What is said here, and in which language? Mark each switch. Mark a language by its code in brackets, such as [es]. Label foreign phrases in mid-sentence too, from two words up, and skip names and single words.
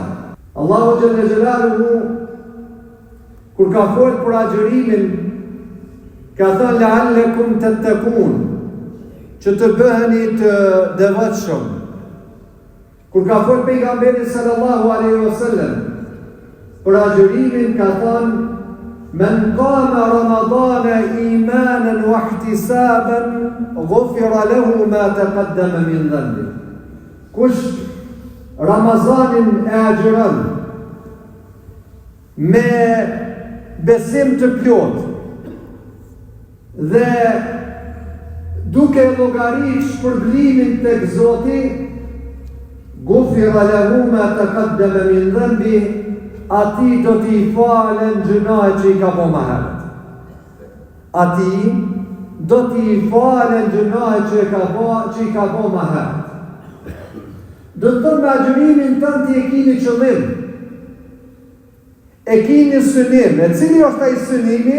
[ar] الله جل جلاله [sq] kur ka folur për agjërimin ka thënë [ar] لعلكم تتقون, [sq] që të bëheni të devotshëm. Kur ka folur pejgamberi [ar] صلى الله عليه وسلم [sq] për agjërimin ka thënë [ar] من قام رمضان إيمانا واحتسابا غفر له ما تقدم من ذنبه. [sq] Kush Ramazanin e agjeron me besim të plot dhe duke llogarit shpërblimin tek Zoti, [ar] غفر له ما تقدم من ذنبه, [sq] ati do t'i falen gjënahet që i ka po më herët. Ati do t'i falen gjënahet që i ka po më herët. Do të thënë me agjërimin tënë ti e kini qëllim. E kini synim. E cili është ai synimi?